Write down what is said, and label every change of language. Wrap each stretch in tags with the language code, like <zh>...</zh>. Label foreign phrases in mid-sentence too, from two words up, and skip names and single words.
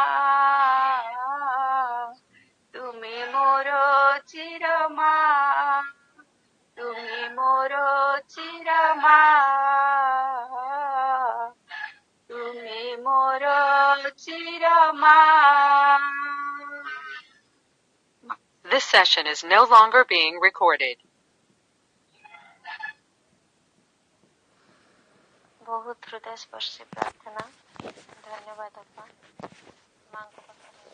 <or>ତୁମେ ମୋର ଚିରମା, ତୁମେ ମୋର ଚିରମା, ତୁମେ ମୋର ଚିରମା।</or> <en>This session is no longer being recorded.</en> <or>ବହୁତ ହୃଦୟସ୍ପର୍ଶୀ ପ୍ରାର୍ଥନା। ଧନ୍ୟବାଦ ଅପା ମାଙ୍କ ପାଖରେ।</or>